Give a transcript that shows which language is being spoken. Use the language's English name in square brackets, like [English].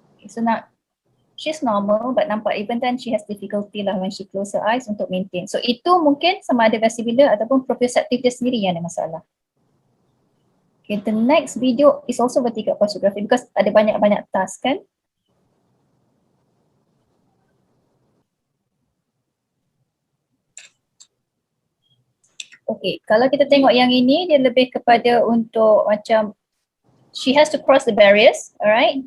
[English] So she's normal but [Malay] nampak [English] even then she has difficulty lah when she close her eyes untuk maintain. [Malay] So itu mungkin sama ada vestibular ataupun proprioceptive dia sendiri yang ada masalah. [English] Okay, the next video is also vertical posturography because [Malay] ada banyak-banyak [English] task kan. [Malay] Okay, kalau kita tengok yang ini dia lebih kepada untuk macam [English] she has to cross the barriers, [Malay] alright?